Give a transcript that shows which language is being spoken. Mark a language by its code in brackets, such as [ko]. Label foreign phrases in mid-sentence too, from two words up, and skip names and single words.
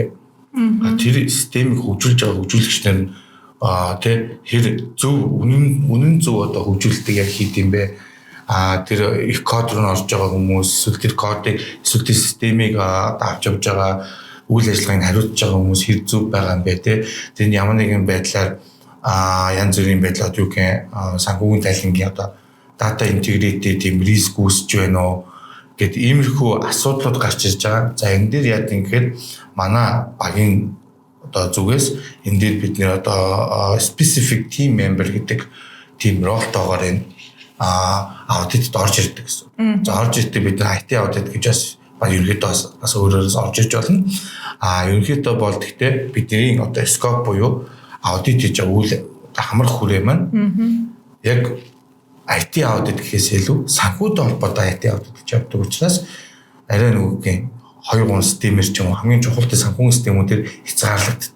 [mn] Тэр системийг хөгжүүлж байгаа хөгжүүлэгч нар тэр хэр зөв үнэн зөв одоо хөгжүүлэлтийг яг хийд юм бэ? тэр их код руу орж байгаа хүмүүс эсвэл тэр кодыг эсвэл тэр системийг авч явж байгаа үйл ажиллагааг хариуцж байгаа хүмүүс хэр зүв байгаа юм бэ те. Тэр ямар нэгэн байдлаар янз бүрийн байдлаар юу гэх санхүүгийн тайлангийн одоо [en] data integrity [mn] тийм риск үүсэж байна уу гэд иймэрхүү асуудлууд гарч ирж байгаа. За энэ дээр яа гэхээр манай багийн одоо зүгээс энэ дээр бид нэр одоо [en] specific team member [mn] гэдэг team ролтойгоор энэ аудитд орж ирдэг гэсэн. За орж ирдэг бид нар IT аудит гэж бас ерөнхийдөө бас өөрөөс орж ирж болно. Ерөнхийдөө бол гэхдээ бидний одоо scope буюу аудит хийж байгаа үйл хамрах хүрээ маань яг IT аудит гэхээс илүү санхүүтэй холбоотой IT аудит гэж явдаг учраас арай нүгэн 2-3 системээр ч юм уу хамгийн чухалтай санхүүгийн системүүдээр хязгаарлагддаг.